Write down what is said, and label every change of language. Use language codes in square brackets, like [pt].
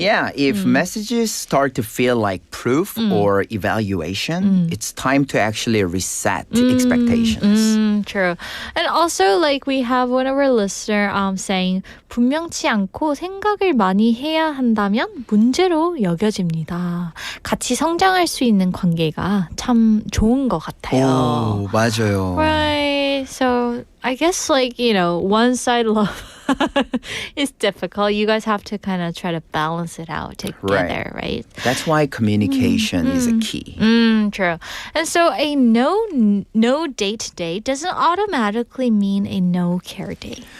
[en] Yeah, if messages start to feel like proof or evaluation, it's time to actually reset expectations. True. And also, like, we have one of our listener saying, [ko] 분명치 않고 생각을 많이 해야 한다면 문제로 여겨집니다. 같이 성장할 수 있는 관계가 참 좋은 것 같아요. 오, 맞아요. [en] Right. So I guess like, one side love is difficult. You guys have to kind of try to balance it out together, right? That's why communication is a key. True. And so a no date day doesn't automatically mean a no care day.